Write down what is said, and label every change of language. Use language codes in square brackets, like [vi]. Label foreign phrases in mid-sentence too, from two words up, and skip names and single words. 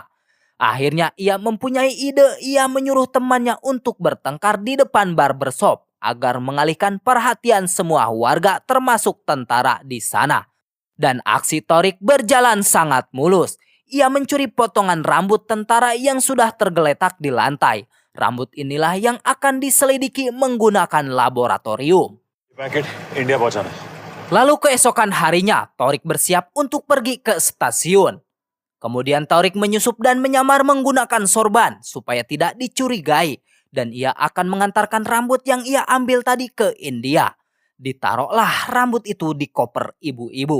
[id] Akhirnya ia mempunyai ide, ia menyuruh temannya untuk bertengkar di depan barbershop agar mengalihkan perhatian semua warga termasuk tentara di sana. Dan aksi Thorik berjalan sangat mulus. Ia mencuri potongan rambut tentara yang sudah tergeletak di lantai. Rambut inilah yang akan diselidiki menggunakan laboratorium. [hi] पैकेट इंडिया पहुंचाना। [id] Lalu keesokan harinya, Thorik bersiap untuk pergi ke stasiun. Kemudian Thorik menyusup dan menyamar menggunakan sorban supaya tidak dicurigai. Dan ia akan mengantarkan rambut yang ia ambil tadi ke India. Ditaruhlah rambut itu di koper ibu-ibu.